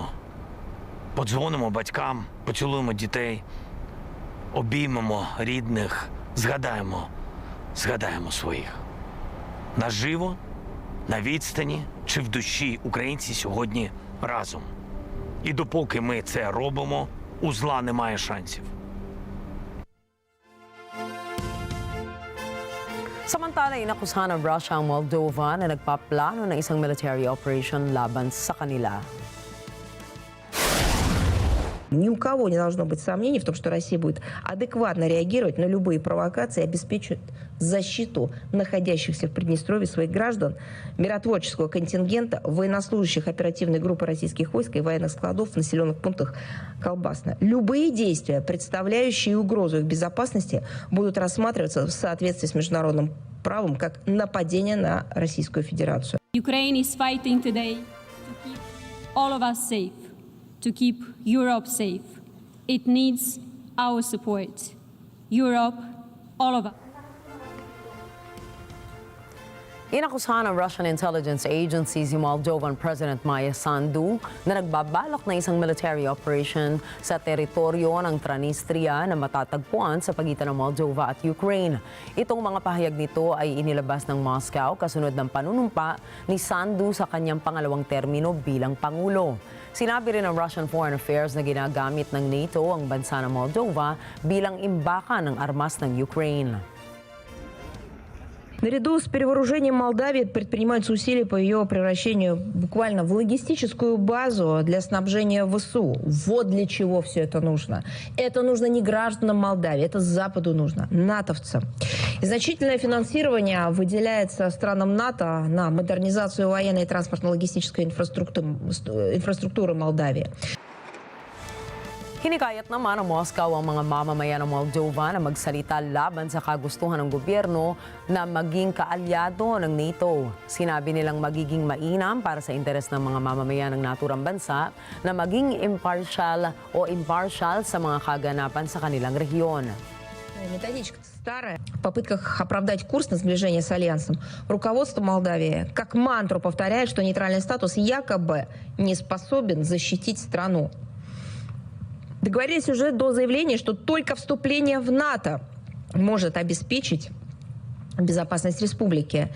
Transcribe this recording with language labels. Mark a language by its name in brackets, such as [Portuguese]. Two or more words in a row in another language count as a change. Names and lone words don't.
[Ukrainian] Подзвонимо батькам, поцілуємо дітей, обіймемо рідних, згадаємо своїх. Наживо, на відстані чи в душі українці сьогодні разом. І допоки ми це робимо, у зла немає шансів. [Filipino] Samantala, inakusahan ng Russia ang Moldova na nagpaplano ng isang [English] military operation [Filipino] laban sa kanila. [Russian] Ни у кого не должно быть сомнений в том, что Россия будет адекватно реагировать на любые провокации и обеспечивать защиту находящихся в Приднестровье своих граждан, миротворческого контингента, военнослужащих оперативной группы российских войск и военных складов в населенных пунктах Колбасно. Любые действия, представляющие угрозу их безопасности, будут рассматриваться в соответствии с международным правом как нападение на Российскую Федерацию. [English] Ukraine is fighting today to keep all of us safe, to keep Europe safe. It needs our support. Europe, all of us. [Filipino] Inakusahan ng [English] Russian intelligence agency [Filipino] si [English] Moldovan President [Filipino] Maya Sandu na nagbabalak na isang [English] military operation [Filipino] sa teritoryo ng Transnistria na matatagpuan sa pagitan ng Moldova at Ukraine. Itong mga pahayag nito ay inilabas ng Moscow kasunod ng panunumpa ni Sandu sa kanyang pangalawang termino bilang Pangulo. Sinabi rin ng Russian Foreign Affairs na ginagamit ng NATO ang bansa ng Moldova bilang imbakan ng armas ng Ukraine. [Russian] Наряду с перевооружением Молдавии предпринимаются усилия по ее превращению буквально в логистическую базу для снабжения ВСУ. Вот для чего все это нужно. Это нужно не гражданам Молдавии, это Западу нужно, натовцам. И значительное финансирование выделяется странам НАТО на модернизацию военной и транспортно-логистической инфраструктуры Молдавии. [Filipino] Hinikayat naman ng Moscow ang mga mamamayan ng Moldova na magsalita laban sa kagustuhan ng gobyerno na maging kaalyado ng NATO. Sinabi nilang magiging mainam para sa interes ng mga mamamayan ng naturang bansa na maging impartial sa mga kaganapan sa kanilang rehiyon. [Russian] Методичка старая. В попытках оправдать курс на сближение с Альянсом руководство Молдавии как мантру повторяет, что нейтральный статус якобы не способен защитить страну. Договорились уже до заявления, что только вступление в НАТО может обеспечить безопасность республики.